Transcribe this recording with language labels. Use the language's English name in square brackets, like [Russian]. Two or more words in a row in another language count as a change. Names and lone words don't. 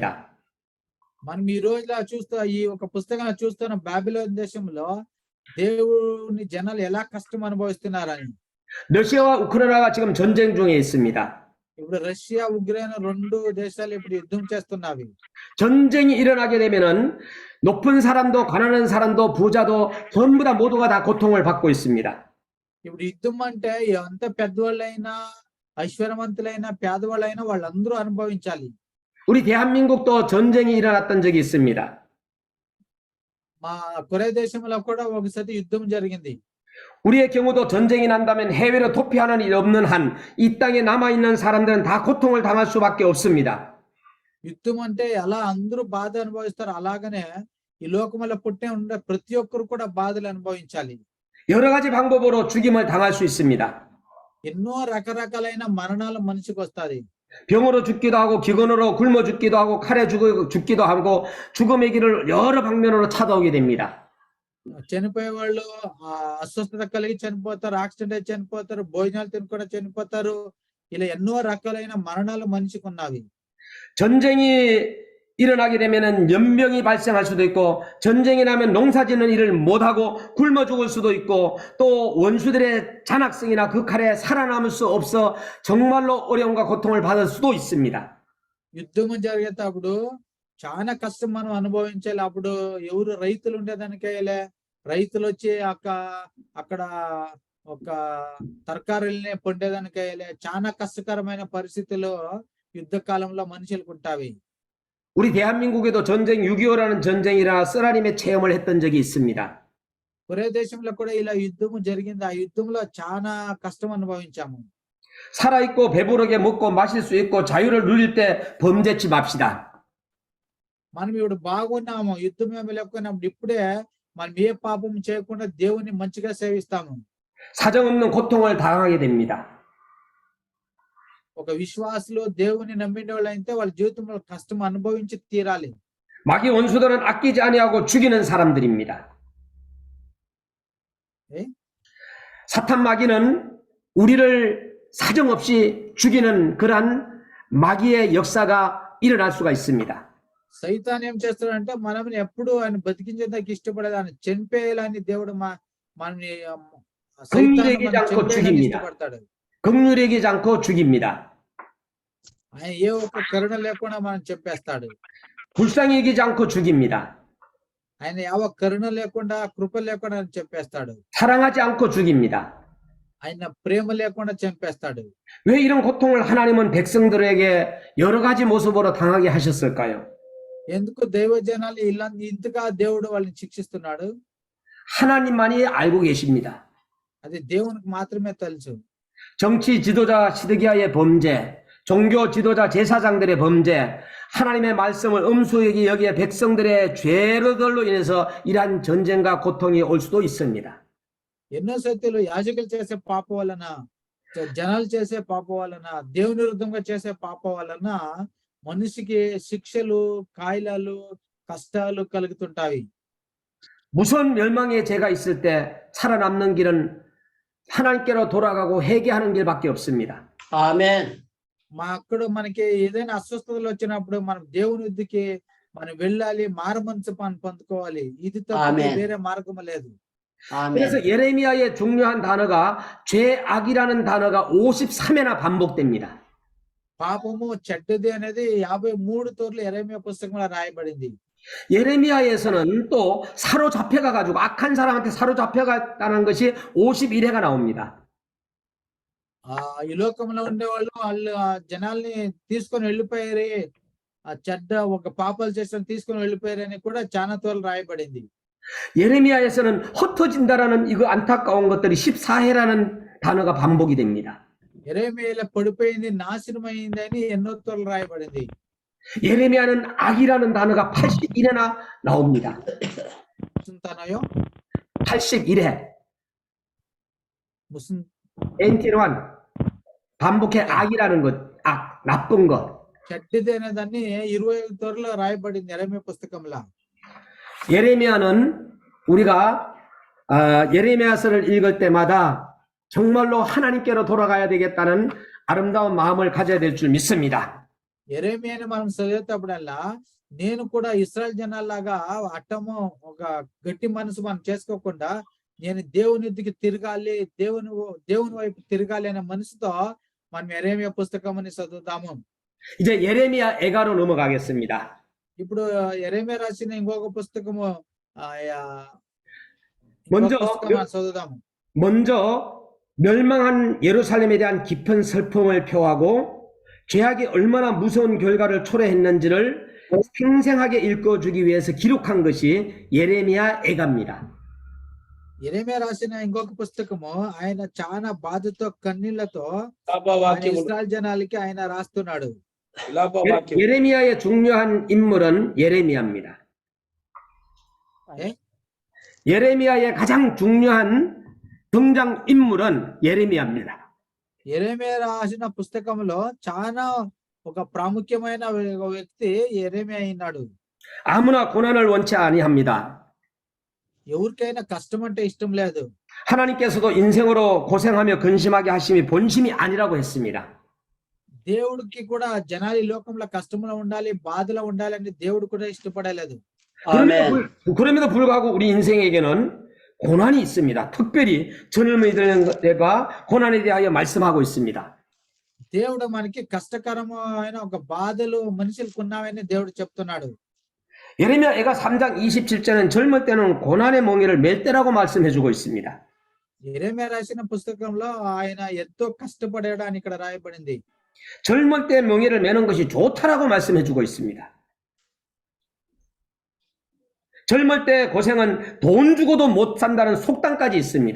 [Telugu] మనం ఈ రోజులో ఈ ఒక పుస్తకాన్ని చూస్తున్న బాబిలోన్ దేశంలో దేవుని జనాలు ఎలా కష్టం అనుభవిస్తున్నారని. [Korean] 러시아와 우크라이나가 지금 전쟁 중에 있습니다. [Telugu] ఇప్పుడు రష్యా ఉక్రెయిన్ రెండు దేశాలు ఇప్పుడు యుద్ధం చేస్తున్నవి. [Korean] 전쟁이 일어나게 되면은 높은 사람도 가난한 사람도 부자도 전부 다 모두가 다 고통을 받고 있습니다. [Telugu] ఇప్పుడు యుద్ధం అంటే ఎంత పెద్దవాళ్ళైనా ఐశ్వర్యవంతులైనా పేదవాళ్ళైనా వాళ్ళందరూ అనుభవించాలి. [Korean] 우리 대한민국도 전쟁이 일어났던 적이 있습니다. [Telugu] మా కొరియా దేశంలో కూడా ఒకసారి యుద్ధం జరిగింది. [Korean] 우리의 경우도 전쟁이 난다면 해외로 도피하는 일 없는 한 이 땅에 남아있는 사람들은 다 고통을 당할 수밖에 없습니다. [Telugu] యుద్ధం అంటే ఎలా అందరూ బాధ అనుభవిస్తారు, అలాగనే ఈ లోకంలో పుట్టే ఉండే ప్రతి ఒక్కరు కూడా బాధలు అనుభవించాలి. [Korean] 여러 가지 방법으로 죽임을 당할 수 있습니다. [Telugu] ఎన్నో రకరకాలైన మరణాలు మనిషికి వస్తాయి. [Korean] 병으로 죽기도 하고 기근으로 굶어 죽기도 하고 칼에 죽기도 하고 죽음의 길을 여러 방면으로 찾아오게 됩니다. [Telugu] చనిపోయే వాళ్ళు అస్వస్థత కలిగి చనిపోతారు, యాక్సిడెంట్ అయి చనిపోతారు, భోజనాలు తినకుండా చనిపోతారు. ఇలా ఎన్నో రకాలైన మరణాలు మనిషికి ఉన్నవి. [Korean] 전쟁이 일어나게 되면은 연병이 발생할 수도 있고 전쟁이 나면 농사짓는 일을 못하고 굶어 죽을 수도 있고 또 원수들의 잔악성이나 그 칼에 살아남을 수 없어 정말로 어려움과 고통을 받을 수도 있습니다. [Telugu] యుద్ధం జరిగేటప్పుడు చాలా కష్టం మనం అనుభవించాలి. అప్పుడు ఎవరు రైతులు ఉండేదానికే రైతులు వచ్చి అక్కడ ఒక తరకారీల్ని పొందేదానికే చాలా కష్టకరమైన పరిస్థితుల్లో యుద్ధ కాలంలో మనుషులకు ఉంటావి. [Korean] 우리 대한민국에도 전쟁 6.25라는 전쟁이라 쓰라림의 체험을 했던 적이 있습니다. [Telugu] కొరియా దేశంలో కూడా ఇలా యుద్ధం జరిగింది. ఆ యుద్ధంలో చాలా కష్టం అనుభవించాము. [Korean] 살아있고 배부르게 먹고 마실 수 있고 자유를 누릴 때 범죄치 맙시다. [Telugu] మనం ఇప్పుడు బాగున్నాము, యుద్ధం ఏమి లేకున్నప్పుడు ఇప్పుడే మనం ఏ పాపం చేయకుండా దేవుని మంచిగా సేవిస్తాము. [Korean] 사정없는 고통을 당하게 됩니다. [Telugu] ఒక విశ్వాసులు దేవుని నమ్మిన వాళ్ళు అయితే వాళ్ళ జీవితంలో కష్టం అనుభవించి తీరాలి. [Korean] 마귀 원수들은 아끼지 아니하고 죽이는 사람들입니다. 예? 사탄 마귀는 우리를 사정없이 죽이는 그러한 마귀의 역사가 일어날 수가 있습니다. [Telugu] సైతాన్ ఏం చేస్తాడంటే మనల్ని ఎప్పుడు ఆయన బతికించేదానికి ఇష్టపడేది, ఆయన చనిపోయేయాలని దేవుడు మనల్ని ఇష్టపడతాడు. [Korean] 긍휼히 않고 죽입니다. [Telugu] ఆయన ఏ ఒక్క కరుణ లేకుండా మనం చెప్పేస్తాడు. [Korean] 불쌍히 여기지 않고 죽입니다. [Telugu] ఆయన ಯಾವ కరుణ లేకుండా కృప లేకుండా చెప్పేస్తాడు. [Korean] 사랑하지 않고 죽입니다. [Telugu] ఆయన ప్రేమ లేకుండా చంపేస్తాడు. [Korean] 왜 이런 고통을 하나님은 백성들에게 여러 가지 모습으로 당하게 하셨을까요? [Telugu] ఎందుకు దైవ జనాలు ఇంతగా దేవుడు వాళ్ళని శిక్షిస్తున్నాడు? [Korean] 하나님만이 알고 계십니다. [Telugu] అది దేవునికి మాత్రమే తెలుసు. [Korean] 정치 지도자 시드기야의 범죄, 종교 지도자 제사장들의 범죄, 하나님의 말씀을 엄수에게 여기에 백성들의 죄로들로 인해서 이러한 전쟁과 고통이 올 수도 있습니다. [Telugu] ఎన్నో సత్యాలు యాజకులు చేసే పాప వలన, జనాలు చేసే పాప వలన, దేవుని విరుద్ధంగా చేసే పాప వలన మనిషికి శిక్షలు, కాయిలాలు, కష్టాలు కలుగుతుంటాయి. [Korean] 무서운 멸망의 죄가 있을 때 살아남는 길은 하나님께로 돌아가고 회개하는 길밖에 없습니다. 아멘. [Telugu] అక్కడ మనకి ఏదైనా అస్వస్థతలు వచ్చినప్పుడు మనం దేవుని వద్దకి మనం వెళ్ళాలి, మారు మనసు పొందుకోవాలి. ఇది తప్ప వేరే మార్గం లేదు. [Korean] 그래서 예레미야의 중요한 단어가 죄악이라는 단어가 53회나 반복됩니다. [Telugu] పాపము చెడ్డది అనేది 53 తోర్లు యెరెమీయా పుస్తకంలో రాయబడింది. [Korean] 예레미야에서는 또 사로잡혀가 가지고 악한 사람한테 사로잡혀갔다는 것이 51회가 나옵니다. [Telugu] ఈ లోకంలో ఉండే వాళ్ళు జనాల్ని తీసుకొని వెళ్ళిపోయారు, ఆ చెడ్డ ఒక పాపాలు చేసిన తీసుకొని వెళ్ళిపోయారని కూడా చాలా తోర్లు రాయబడింది. [Korean] 예레미야에서는 흩어진다라는 이거 안타까운 것들이 14회라는 단어가 반복이 됩니다. [Telugu] యెరెమీయాలో పడిపోయింది, నాశనమైందని ఎన్నో తోర్లు రాయబడింది. [Korean] 예레미야는 악이라는 단어가 81회나 나옵니다. 무슨 단어요? 81회. 무슨 엔티노한 반복해 악이라는 것, 악, 나쁜 것. [Telugu] చెడ్డది అనే దాన్ని 25 తోర్లు రాయబడింది యెరెమీయా పుస్తకంలో. [Korean] 예레미야는 우리가 예레미야서를 읽을 때마다 정말로 하나님께로 돌아가야 되겠다는 아름다운 마음을 가져야 될 줄 믿습니다. [Telugu] యెరెమీయాని మనం చదివేటప్పుడల్లా నేను కూడా ఇశ్రాయేల్ జనాల్లాగా అట్టము ఒక గట్టి మనసు మనం చేసుకోకుండా నేను దేవుని ఎద్దుకి తిరగాలి, దేవుని వైపు తిరగాలి అనే మనసుతో మనం యెరెమీయా పుస్తకమని చదువుదాము. [Korean] 이제 예레미야 애가로 넘어가겠습니다. [Telugu] ఇప్పుడు యెరెమీయా రాసిన ఇంకొక పుస్తకము [Korean] 먼저 [Telugu] ఇంకొక పుస్తకం చదువుదాము. [Korean] 먼저 멸망한 예루살렘에 대한 깊은 슬픔을 표하고 죄악이 얼마나 무서운 결과를 초래했는지를 생생하게 읽어주기 위해서 기록한 것이 예레미야 애가입니다. [Telugu] యెరెమీయా రాసిన ఇంకొక పుస్తకము ఆయన చాలా బాధతో కన్నీళ్లతో ఆయన వాక్యములు ఇశ్రాయేల్ జనాలకి ఆయన రాస్తున్నాడు. వాక్యం [Korean] 예레미야의 중요한 인물은 예레미야입니다. 예? 예레미야의 가장 중요한 등장 인물은 예레미야입니다. [Telugu] యెరెమీయా రాసిన పుస్తకంలో చాలా ఒక ప్రాముఖ్యమైన వ్యక్తి యెరెమీయా అయినాడు. [Korean] 아무나 고난을 원치 아니합니다. [Telugu] ఎవరికైనా కష్టం అంటే ఇష్టం లేదు. [Korean] 하나님께서도 인생으로 고생하며 근심하게 하심이 본심이 아니라고 했습니다. [Telugu] దేవుడికి కూడా జనాలు ఈ లోకంలో కష్టంలో ఉండాలి, బాధలో ఉండాలని దేవుడు కూడా ఇష్టపడలేదు. [Korean] 아멘. 그럼에도 불구하고 우리 인생에게는 고난이 있습니다. 특별히 젊은이들과 고난에 대하여 말씀하고 있습니다. [Telugu] దేవుడు మనకి కష్టకరమైన ఒక బాధలు మనుషులకు ఉన్నామని దేవుడు చెప్తున్నాడు. [Korean] 예레미야 애가 3장 27절은 젊을 때는 고난의 멍에를 맬 때라고 말씀해주고 있습니다. [Telugu] యెరెమీయా రాసిన పుస్తకంలో ఆయన ఎంతో కష్టపడాడు అని ఇక్కడ రాయబడింది. [Korean] 젊을 때 멍에를 매는 것이 좋다라고 말씀해주고 있습니다. 젊을 때 고생은 돈 주고도 못 산다는 속담까지 있습니다.